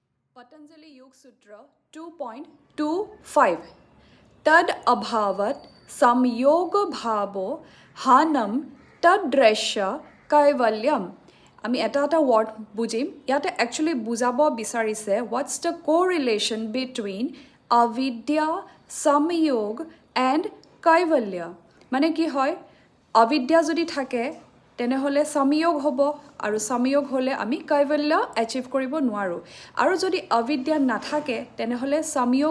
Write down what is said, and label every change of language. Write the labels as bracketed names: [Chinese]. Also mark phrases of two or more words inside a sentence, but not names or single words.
[Sanskrit] Patanjali Yoga Sutra 2.25 तद् अभावात् संयोग भावो हानम् तद्दृशेः कैवल्यम्. [Assamese] আমি এটা ৱৰ্ড বুজিম ইয়াতে একচুৱেলি বুজাব বিচাৰিছে [English] what's the correlation between [Assamese] অবিদ্যা samyog এণ্ড কৈৱল্য মানে কি হয় অবিদ্যা যদি থাকে তেনেহ'লে samyog হ'ব আৰু samyog হ'লে আমি কৈৱল্য এচিভ কৰিব নোৱাৰোঁ আৰু যদি অবিদ্যা নাথাকে তেনেহ'লে samyog